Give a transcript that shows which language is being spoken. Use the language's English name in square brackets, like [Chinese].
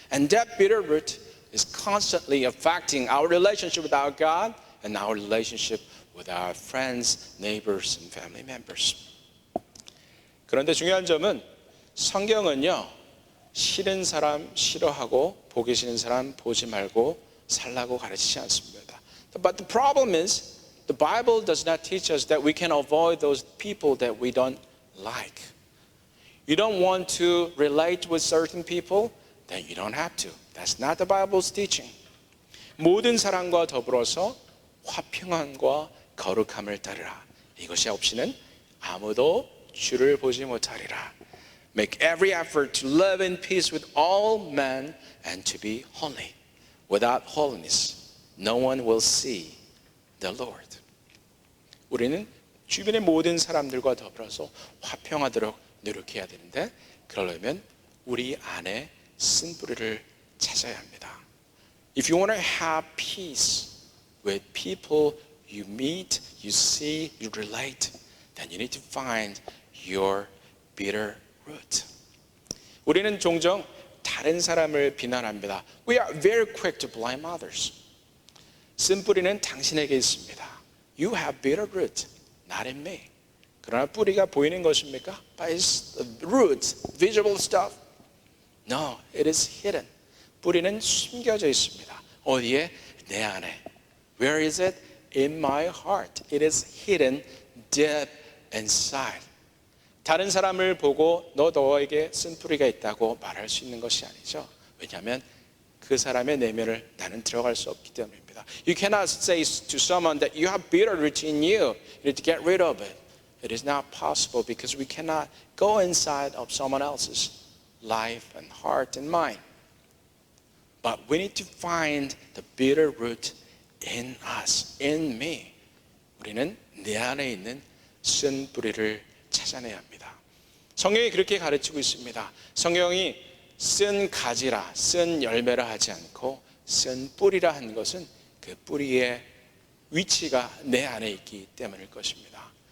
[English] And that bitter root is constantly affecting our relationship with our God and our relationship with our friends, neighbors, and family members. [Korean] 그런데 중요한 점은 성경은요, 싫은 사람 싫어하고 보기 싫은 사람 보지 말고 살라고 가르치지 않습니다. [English] But the problem is The Bible does not teach us that we can avoid those people that we don't like. You don't want to relate with certain people, then you don't have to. That's not the Bible's teaching. [Korean] 모든 사람과 더불어서 화평함과 거룩함을 따르라. 이것이 없이는 아무도 주를 보지 못하리라. [English] Make every effort to live in peace with all men and to be holy. Without holiness, no one will see the Lord. [Korean] 우리는 주변의 모든 사람들과 더불어서 화평하도록 노력해야 되는데 그러려면 우리 안에 쓴뿌리를 찾아야 합니다. [English] If you want to have peace with people you meet, you see, you relate, then you need to find your bitter root. [Korean] 우리는 종종 다른 사람을 비난합니다. [English] We are very quick to blame others. [Korean] 쓴뿌리는 당신에게 있습니다. [English] You have bitter root, not in me. [Korean] 그러나 뿌리가 보이는 것입니까? [English] But it's the root, visible stuff. No, it is hidden. [Korean] 뿌리는 숨겨져 있습니다. 어디에? 내 안에. [English] Where is it? In my heart. It is hidden deep inside. [Korean] 다른 사람을 보고 너에게 쓴뿌리가 있다고 말할 수 있는 것이 아니죠. 왜냐하면 그 사람의 내면을 나는 들어갈 수 없기 때문입니다. [English] You cannot say to someone that you have bitter root in you. You need to get rid of it. It is not possible because we cannot go inside of someone else's life and heart and mind. But we need to find the bitter root in us, in me. [Korean] 우리는 내 안에 있는 쓴 뿌리를 찾아내야 합니다. 성경이 그렇게 가르치고 있습니다. 성경이 쓴 가지라, 쓴 열매라 하지 않고 쓴 뿌리라 하는 것은 그 뿌리의 위치가 내 안에 있기 때문일 것입니다.